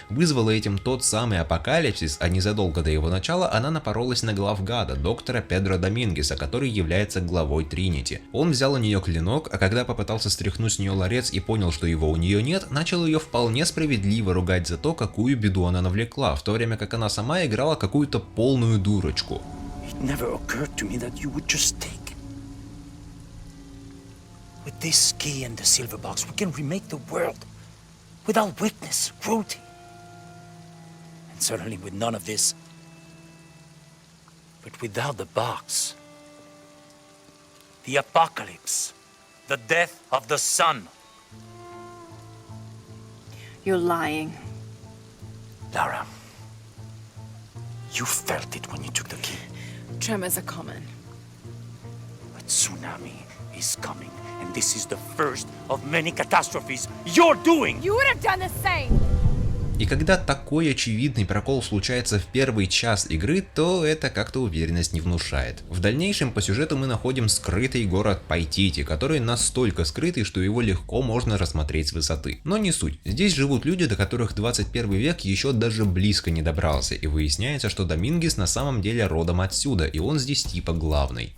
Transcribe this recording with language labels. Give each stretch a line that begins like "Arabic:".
Russian: Вызвала этим тот самый апокалипсис, а незадолго до его начала она напоролась на главгада, доктора Педро Домингеса, который является главой Тринити. Он взял у нее клинок, а когда попытался стряхнуть с нее ларец и понял, что его у нее нет, начал ее вполне справедливо ругать за то, какую беду она навлекла, в то время как она сама играла какую-то полную дурочку.
English: It never occurred to me that you would just take it. With this key and the silver box, we can remake the world without weakness, cruelty, and certainly with none of this. But without the box, the apocalypse, the death of the sun. You're lying. Lara, you felt it when you took the key. Tremors are common. A tsunami is coming, and this is the first of many catastrophes you're doing! You would have done the same!
Russian: И когда такой очевидный прокол случается в первый час игры, то это как-то уверенность не внушает. В дальнейшем по сюжету мы находим скрытый город Пайтити, который настолько скрытый, что его легко можно рассмотреть с высоты. Но не суть. Здесь живут люди, до которых 21 век еще даже близко не добрался, и выясняется, что Домингес на самом деле родом отсюда, и он здесь типа главный.